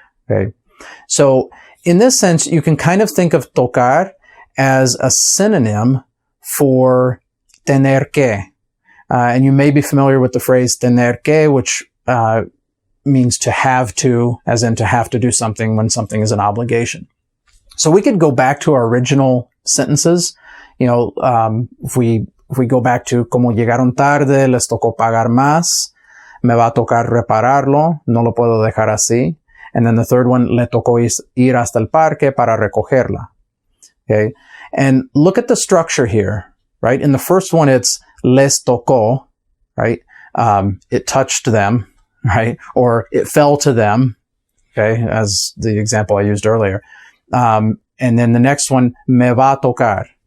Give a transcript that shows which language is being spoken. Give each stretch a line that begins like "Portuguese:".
English: Okay, so in this sense, you can kind of think of tocar as a synonym for tener que. And you may be familiar with the phrase tener que, which means to have to, as in to have to do something when something is an obligation. So we could go back to our original sentences. You know, if we go back to
Spanish: como llegaron tarde, les tocó pagar más, me va a tocar repararlo, no lo puedo dejar así.
English: And then the third one,
Spanish: le tocó ir hasta el parque para recogerla. Okay.
English: And look at the structure here, right? In the first one, it's les tocó, right? It touched them, right? Or it fell to them, okay? As the example I used earlier. And then the next one,
Spanish: me va a tocar.